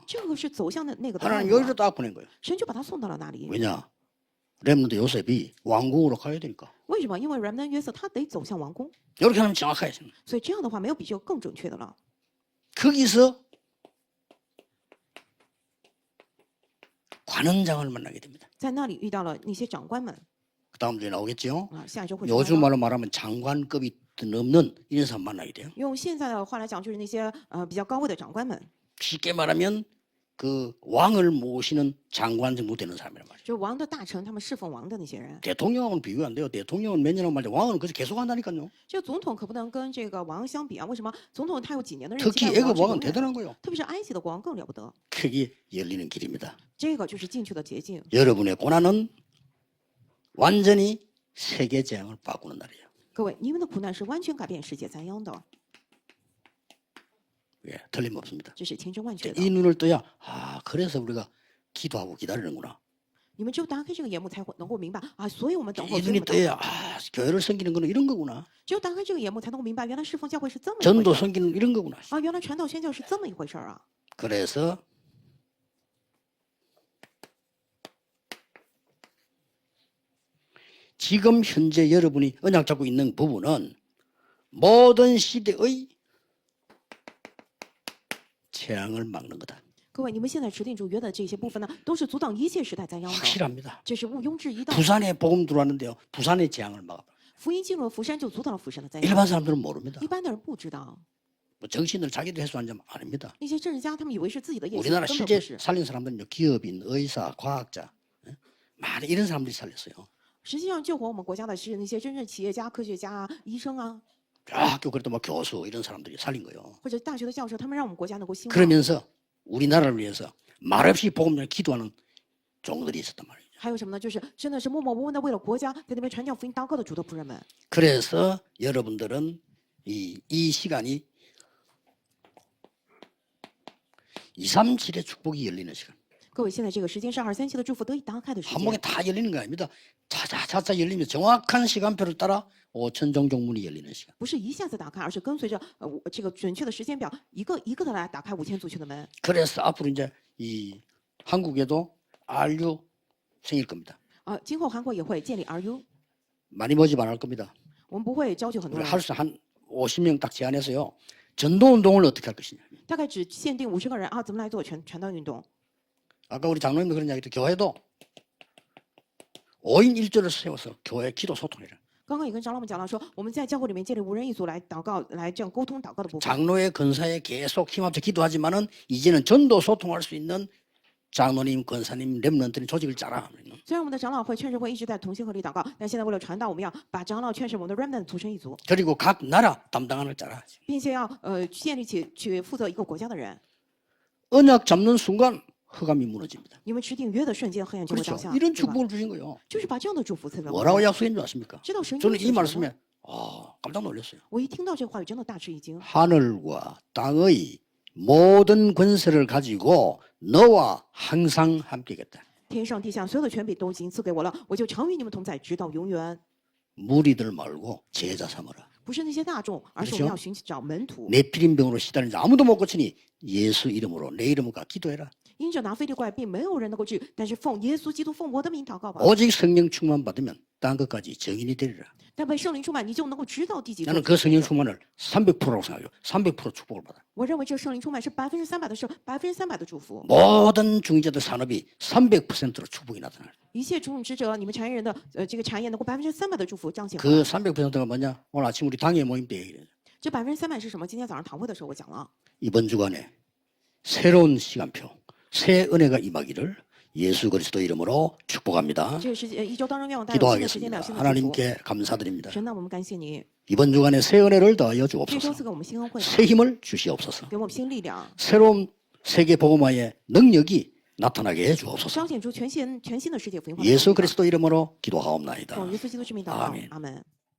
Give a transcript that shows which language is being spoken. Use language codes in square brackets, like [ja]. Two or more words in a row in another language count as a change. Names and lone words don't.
[zh] 这个是走向的那个的道 [ko] 하나님 [zh] 路啊 [ko] 여기로 딱 보낸 거예요. [zh] 神就把他送到了那里。 [ko] 왜냐? 렘넌트 요셉이 왕궁으로 가야 되니까. [zh] 为什么？因为 remnant 约瑟他得走向王宫， [ko] 이렇게 하면 정확하게 생각. [zh] 所以这样的话没有比这个更准确的了。 [ko] 거기서 관원장을 만나게 됩니다. [zh] 在那里遇到了那些长官们 [ko] 그 다음 주에 나오겠죠. [zh] 啊，下一周会出来 [ko] 요즘 [zh] 了 [ko] 말로 말하면 장관급이 넘는 이런 사람 만나게 돼요. [zh] 用现在的话来讲，就是那些比较高位的长官们， [ko] 쉽게 말하면 그 왕을 모시는 장관 정도 되는 사람이란 말이에요. [zh] 就是王的大臣，他们侍奉王的那些人。 [ko] 대통령하고는 비교 안 돼요. 대통령은 몇 년하고 말때 왕은 그래서 계속 한다니까요. [zh] 这个总统可不能跟这个王相比啊！为什么？总统他有几年的任期， [ko] 특히 [zh] 但 [ko] 애굽 [zh] 王是 [ko] 왕은 [zh] 永远的 [ko] 대단한 거예요. [zh] 特别是埃及的国王更了不得。 [ko] 그게 열리는 길입니다. [zh] 这个就是进去的捷径。 [ko] 여러분의 고난은 완전히 세계 재앙을 바꾸는 날이에요. [zh] 各位，你们的苦难是完全改变世界灾殃的， [ko] 예, 틀림없습니다. [zh] 这是千真万确的。 [ko] 이 눈을 떠야 아 그래서 우리가 기도하고 기다리는구나. [zh] 你们只有打开这个眼目，才会能够明白啊！所以我们等候， [ko] 이 [zh] 所以 [ko] 눈이 [zh] 我们祷 [ko] 떠야 [zh] 告 [ko] 아 교회를 섬기는 거는 이런 거구나. [zh] 只有打开这个眼目，才能够明白，原来侍奉教会是这么一 [ko] 전도 [zh] 回事儿 [ko] 섬기는 이런 거구나. [zh] 啊！原来传道宣教是这么一回事儿啊！ [ko] 그래서 지금 현재 여러분이 언약 잡고 있는 부분은 모든 시대의 재앙을 막는 거다. [zh] 各位，你们现在制定主约的这些部分呢，都是阻挡一切时代灾殃的， [ko] 확실합니다. [zh] 这是毋庸置疑的。 [ko] 부산에 복음 들어왔는데요. 부산의 재앙을 막아. [zh] 福音进入了釜山，就阻挡了釜山的灾殃。 [ko] 일반 사람들은 모릅니다. [zh] 一般的人不知道， [ko] 뭐 정신을 자기들 해소한 점 아닙니다. [zh] 那些政治家他们以为是自己的业绩， [ko] 우리나라 [zh] 根本 [ko] 실제 [zh] 不是。 [ko] 살린 사람들은요. 기업인, 의사, 과학자, 예? 많은 이런 사람들이 살렸어요. [zh] 实际上，救活我们国家的是那些真正企业家、科学家啊、医生啊， [ko] 학교 그래도 뭐 교수 이런 사람들이 살린 거예요. [zh] 或者大学的教授，他们让我们国家能够兴旺。 [ko] 그러면서 우리나라를 위해서 말없이 복음 전에 기도하는 종들이 있었단 말이에요. [zh] 还有什么呢？就是真的是默默无闻的为了国家在那边传讲福音祷告的主的仆人们。 [ko] 그래서 여러분들은 이 시간이 237의 축복이 열리는 시간. [zh] 各位，现在这个时间是237的祝福得以打开的时 [ko] 한 번에 [zh] 间， [ko] 다 열리는 거 아닙니다. 차차차차 열리면서 정확한 시간표를 따라 5천 종족문이 열리는 시간. [zh] 不是一下子打开，而是跟随着这个准确的时间表，一个一个的来打开5000族群的门。 [ko] 그래서 앞으로 이제 이 한국에도 RU 생길 겁니다. [zh] 今后韩国也会建立 RU， [ko] 많이 모집 안 할 겁니다. [zh] 我们不会招就很多 [ko] 우리 [zh] 人， [ko] 할 수 한 50명 딱 제안해서요. 전도운동을 어떻게 할 것이냐. [zh] 大概只限定50个人啊，怎么来做传道运动？ [ko] 아까 우리 장로님도 그런 이야기도 교회도 5인 1조를 세워서 교회 기도 소통해라. [zh] 刚刚也跟长老们讲了，说我们在教会里面建立5人一组来祷告，来这样沟通祷告的部分。 [ko] 장로의 건사에 계속 힘합쳐 기도하지만은 이제는 전도 소통할 수 있는 장로님, 권사님, 렘넌트는 조직을 짜라. [zh] 虽然我们的长老会、劝世会一直在同心合力祷告，但现在为了传道，我们要把长老、劝世、我们的 remnant 组成一组， [ko] 그리고 각 나라 담당하는 짜라. [zh] 并且要建立起去负责一个国家的人。 [ko] 언약 잡는 순간 흑암이 무너집니다. [zh] 你们持定约的瞬间，黑暗就会 [ko] 그렇죠. [zh] 倒下， [ko] 이런 [zh] 对吧？ [ko] 축복을 주신 거예요. [zh] 就是把这样的祝福赐给我 [ko] 뭐라고 [zh] 们。 [ko] 약속인 줄 아십니까? [zh] 知道神 [ko] 저는 [zh] 应 [ko] 이 [zh] 许什么吗 [ko] 말씀에 깜짝 놀랐어요. [zh] 我一听到这个话语，真的大吃一惊。 [ko] 하늘과 땅의 모든 권세를 가지고 너와 항상 함께겠다. [zh] 天上地下所有的权柄都已经赐给我了，我就常与你们同在，直到永远。 [ko] 무리들 말고 제자 삼으라. [zh] 不是那些大众，而是我们要寻找门徒。 [ko] 네피림병으로 시달리지 아무도 못 고치니 예수 이름으로 내 이름으로 기도해라. [zh] 因着拿非利怪病，没有人能够治，但是奉耶稣基督奉我的名祷告吧。 [ko] 오직 성령 충만 받으면 딴 것까지 정인이 되리라. [zh] 但被圣灵充满，你就能够知道第几个。 [ko] 나는 그 성령 충만을 300%라고 생각해요. 300% 축복을 받아. [zh] 我认为这圣灵充满是300%的圣，300%的祝福。 [ko] 모든 중재자 산업이 300%로 축복이 나타나. [zh] 一切种植者，你们产业人的这个产业能够300%的祝福彰显。 [ko] 그 300%가 뭐냐? 오늘 아침 우리 당회 모임 때 얘기해요. [zh] 这300%是什么？今天早上堂会的时候我讲了。 [ko] 이번 주간에 새로운 시간표, 새 은혜가 임하기를 예수 그리스도 이름으로 축복합니다. [zh] 这个是一周当中愿望带有新的时间表、 [ko] 기도하겠습니다. [zh] 新的祝福。 [ko] 하나님께 감사드립니다. [zh] 神，那我们感谢你， [ko] 이번 주간에 새 은혜를 더하여 [zh] 这周 [ko] 주옵소서. [zh] 赐给我们新恩惠， [ko] 새 힘을 주시옵소서. [zh] 给我们新力量， [ko] 새로운 세계 복음화의 능력이 나타나게 해 주옵소서. [zh] 彰显出全新的世界福音化。 [ko] 예수 그리스도 이름으로 기도하옵나이다. [zh] 奉耶稣基督之名祷告， [ko] 아멘. [zh] 阿门。